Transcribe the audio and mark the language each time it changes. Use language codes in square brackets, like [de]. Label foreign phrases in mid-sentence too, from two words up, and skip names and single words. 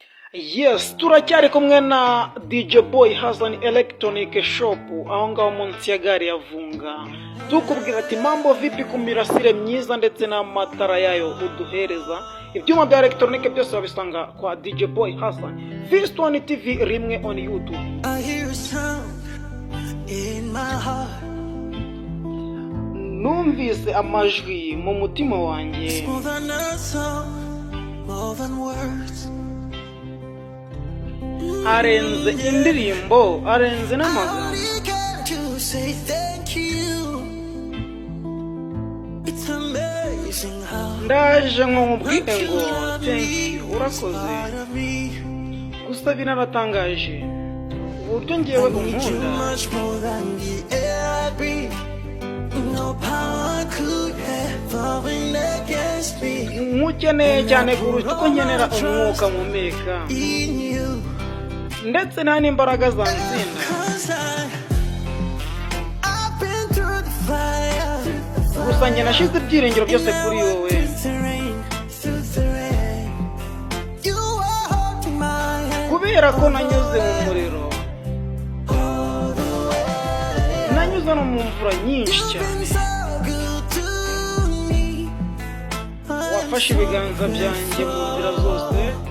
[rw] Yes, turacyari kumwe na DJ Boy Hassan Electronic Shop aho ngaho munsi ya gare ya Vunga. Tukubwira ati [sw] mambo vipi [rw] ku mirasire myiza ndetse n'amatara yayo uduhereza. Ibyuma bya electronic byose babisanga kwa DJ Boy Hassan. [en] First One TV rimwe on YouTube. I hear a sound in my heart. [rw] Numvise amajwi mu mutima wanjye. [en] More than a song, more than words. [rw] Arenze indirimbo, arenze n'amagambo. [en] Only got to say thank you. It's amazing how [rw] Ndaje nko mubwire ngo [en] thank you [rw] urakoze. [en] part of me. [rw] Gusa binaratangaje uburyo ngewe unkunda. [en] Much more than the air I breathe. No power could ever win against me. [rw] Nkukeneye cyane kuruta uko nkenera umwuka mpumeka [en] In you. [rw] ndetse nta n'imbaraga zansinda. [en] I've been through the fire. [rw] Gusa njye nashize ibyiringiro byose kuri wowe. Kubera ko nanyuze mu muriro, nanyuze no mu mvura nyinshi cyane. Wafashe ibiganza byanjye mu nzira zose.